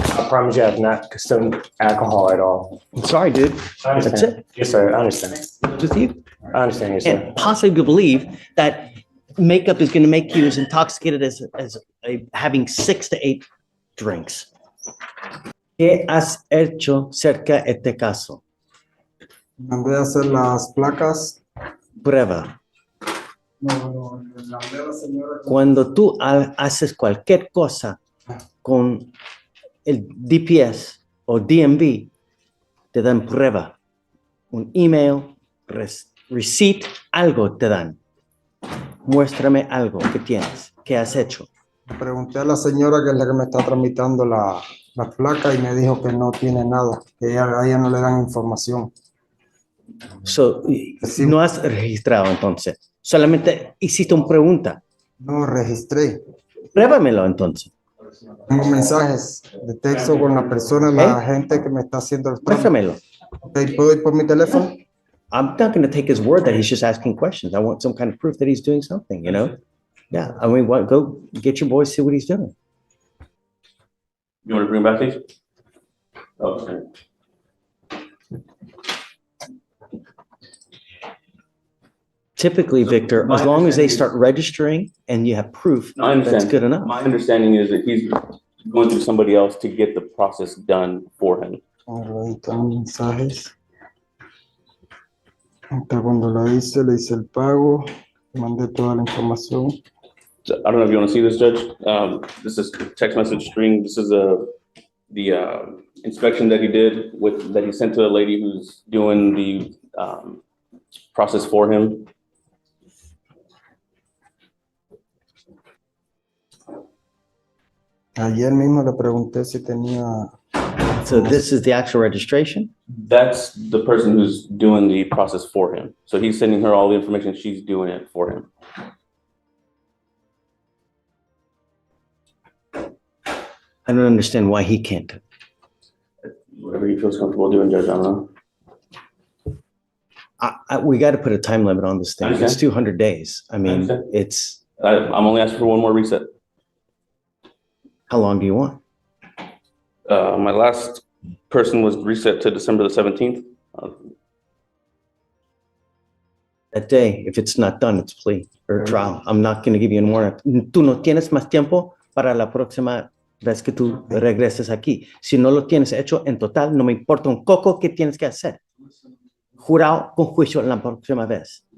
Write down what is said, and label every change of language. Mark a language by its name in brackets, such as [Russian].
[English] I promise you I have not consumed alcohol at all. I'm sorry, dude. I understand. That's it. Yes, sir. I understand. With you. I understand, yes, sir. And possibly believe that makeup is going to make you as intoxicated as having 6 to 8 drinks. [Spanish] ¿Qué has hecho cerca de este caso? Mandé a hacer las placas. Prueba. No, le mandé a la señora. Cuando tú haces cualquier cosa con el DPS o DMV, te dan prueba. Un email, receipt, algo te dan. Muéstrame algo que tienes, que has hecho. Pregunté a la señora que es la que me está tramitando la placa y me dijo que no tiene nada, que a ella no le dan información. [English] So, [Spanish] Sí. no has registrado entonces. Solamente hiciste una pregunta. No registré. Pruébamelo entonces. Tengo mensajes de texto con la persona, la gente que me está haciendo el trámite. Muéstramelo. Ok, ¿puedo ir por mi teléfono? [English] I'm not going to take his word that he's just asking questions. I want some kind of proof that he's doing something, you know? Yeah, I mean, what, go get your boy, see what he's doing. You want to bring back these? Okay. Typically, Victor, as long as they start registering and you have proof, No, I understand. that's good enough. My understanding is that he's going through somebody else to get the process done for him. [Spanish] Ahí están mensajes. Hasta cuando le hice el pago, mandé toda la información. [English] So, I don't know if you want to see this, Judge. This is text message string. This is the inspection that he did that he sent to the lady who's doing the process for him. [Spanish] Ayer mismo le pregunté si tenía. [English] So this is the actual registration? That's the person who's doing the process for him. So he's sending her all the information. She's doing it for him. I don't understand why he can't. Whatever he feels comfortable doing, Judge, I don't know. We got to put a time limit on this thing. It's Understand. 200 days. I mean, Understand. it's, I'm only asking for one more reset. how long do you want? My last person was reset to December the 17th. That day, if it's not done, it's plea or trial. I'm not going to give you any more. [Spanish] Tú no tienes más tiempo para la próxima vez que tú regreses aquí. Si no lo tienes hecho en total, no me importa un coco que tienes que hacer. Jurado con juicio la próxima vez.